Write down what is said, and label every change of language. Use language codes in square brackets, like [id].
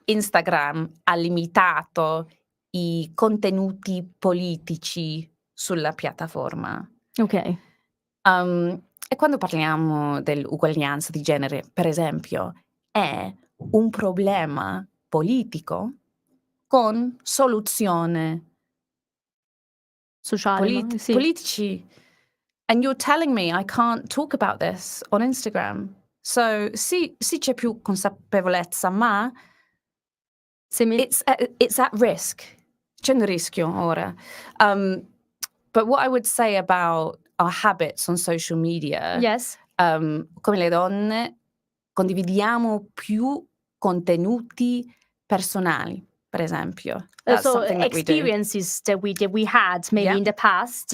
[it] Instagram ha limitato i contenuti politici sulla piattaforma. Ok. E quando parliamo dell'uguaglianza di genere, per esempio, è un problema politico con soluzione Sociale, sì. politici. [en] And you're telling me I can't talk about this on Instagram. [it] So sì c'è più consapevolezza, ma [en] it's at risk. [it] C'è un rischio ora. [en] But what I would say about our habits on social media, Yes. [it] come le donne condividiamo più contenuti personali, per esempio. [en] That's So something that we do. experiences that we had maybe in the past.